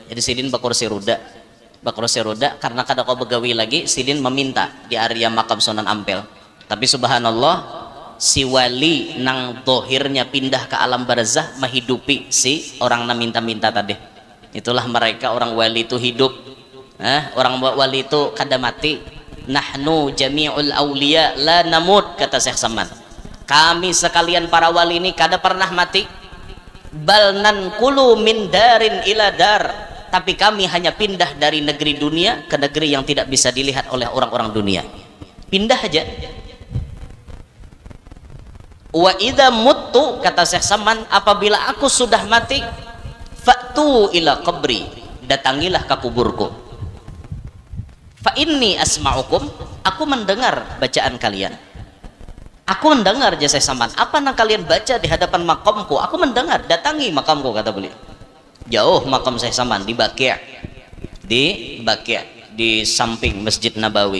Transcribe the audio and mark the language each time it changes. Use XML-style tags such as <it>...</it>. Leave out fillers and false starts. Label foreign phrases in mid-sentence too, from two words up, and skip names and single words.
<bjn>Jadi sidin bakursi roda. Bakursi roda karena kada kau begawi lagi, sidin meminta di area makam Sunan Ampel. Tapi subhanallah, si wali nang dohirnya pindah ke alam barzah menghidupi si orang na minta-minta tadi. Itulah mereka orang wali itu hidup. Orang wali itu kada mati.</bjn> <ar>نحن جميع الأولياء لا نموت, kata Syekh Saman.</ar> <bjn>Kami sekalian para wali ini kada pernah mati.</bjn> <ar>بل ننقل من دار إلى دار,</ar> <id>tapi kami hanya pindah dari negeri dunia ke negeri yang tidak bisa dilihat oleh orang-orang dunia. Pindah aja.</id> <ar>وإذا مت,</ar> <id>kata Syekh Saman, apabila aku sudah mati,</id> <ar>فأتوا إلى قبري,</ar> <id>datangilah ke kuburku.</id> <ar>فإني أسمعكم,</ar> <id>aku mendengar bacaan kalian. Aku mendengar, jasa Saman, apa yang kalian baca di hadapan makamku, aku mendengar, datangi makamku, kata beliau. Jauh makam Syekh Saman di Baqi', di samping Masjid Nabawi.</id>